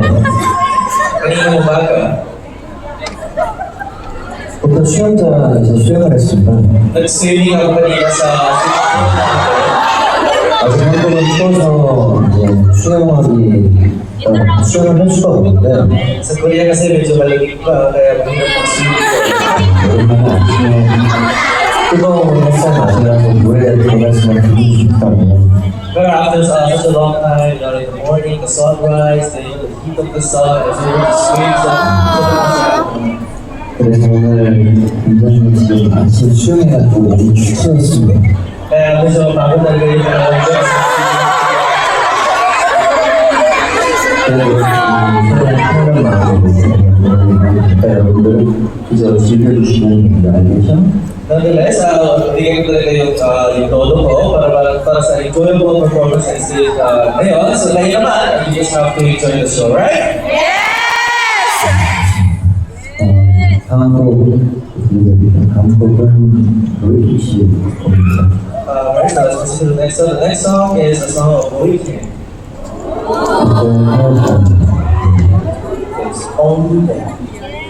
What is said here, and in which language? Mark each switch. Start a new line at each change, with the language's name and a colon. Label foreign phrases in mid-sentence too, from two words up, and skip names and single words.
Filipino: kaninang umaga,
Korean: 보통 수영장에서 수영을 했습니다.
Filipino: nag-swimming ako kanina sa
English: swimming pool
Filipino: natin.
Korean: 아직 한국은 추워서 이제 수영을 할 수가 없는데
Filipino: Sa Korea kasi medyo malamig pa, kaya mahirap mag-swimming ko.
Korean: 오랜만에 아침에 뜨거운 햇살 맞으면서 물에 들어갈 수만 있고 싶다면
English: Pero after such a long time, in the morning, the sunrise, the heat of the sun, as you were to swim, so
Korean: 그래서 오늘 굉장히 지금 아침 수영해가지고 너무 추웠습니다.
Filipino: kaya medyo bago talaga yung
Korean: 그래도 편한 마음으로 여러분들 이제 즐겨주시면 됩니다. 알겠죠?
English: Nonetheless,
Filipino: bigyan ko talaga yung todo ko para sa
English: enjoyable performance
Filipino: na stage ngayon. So ngayon naman,
English: you just have to enjoy the show, right?
Korean: 다음 곡은 로이씨 곡입니다.
English: Right, so let's listen to the next song. The next song is a song of Wayfarer. It's Only There.